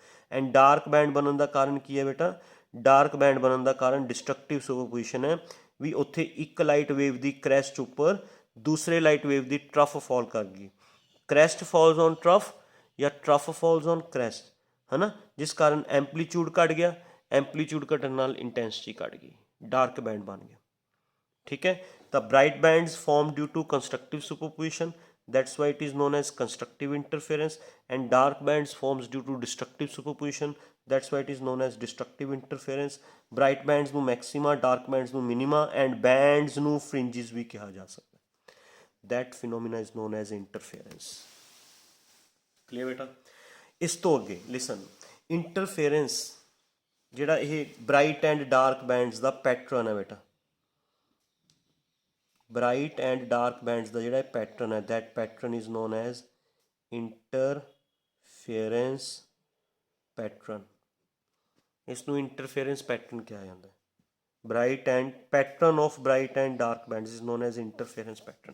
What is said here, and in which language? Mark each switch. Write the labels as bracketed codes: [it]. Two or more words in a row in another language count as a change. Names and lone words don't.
[en] and dark band [pa] ਬਣਨ ਦਾ ਕਾਰਨ ਕੀ ਹੈ ਬੇਟਾ, [en] dark band [pa] ਬਣਨ ਦਾ ਕਾਰਨ [en] destructive superposition [pa] ਹੈ ਵੀ ਉੱਥੇ ਇੱਕ [en] light wave [pa] ਦੀ ਕ੍ਰੈਸਟ ਉੱਪਰ ਦੂਸਰੇ [en] light wave [pa] ਦੀ [en] trough fall [pa] ਕਰ ਗਈ। [en] crest falls on trough [pa] ਜਾਂ [en] trough falls on crest, [pa] ਹੈ ਨਾ, ਜਿਸ ਕਾਰਨ ਐਂਪਲੀਟਿਊਡ ਘਟ ਗਿਆ, ਐਂਪਲੀਟਿਊਡ ਘਟਣ ਨਾਲ ਇੰਟੈਂਸਿਟੀ ਘਟ ਗਈ, [en] dark band [pa] ਬਣ ਗਿਆ। ਠੀਕ ਹੈ, ਤਾਂ [en] bright bands form due to constructive superposition, that's why it is known as constructive interference, and dark bands forms due to destructive superposition, that's why it is known as destructive interference। bright bands [pa] ਨੂੰ maxima, [en] dark bands [pa] ਨੂੰ minima, [en] and bands [pa] ਨੂੰ fringes ਵੀ ਕਿਹਾ ਜਾ ਸਕਦਾ। [en] that phenomena is known as interference। [pa] clear ਬੇਟਾ। ਇਸ ਤੋਂ ਅੱਗੇ listen, interference ਜਿਹੜਾ ਇਹ [en] bright and dark bands [pa] ਦਾ pattern ਹੈ ਬੇਟਾ, [en] bright and dark bands [pa] ਦਾ ਜਿਹੜਾ ਪੈਟਰਨ ਹੈ, [en] that pattern is known as interference pattern. [pa] ਇਸ ਨੂੰ [en] interference pattern [pa] ਕਿਹਾ ਜਾਂਦਾ ਹੈ। [en] bright and pattern of bright and dark bands is known as interference pattern.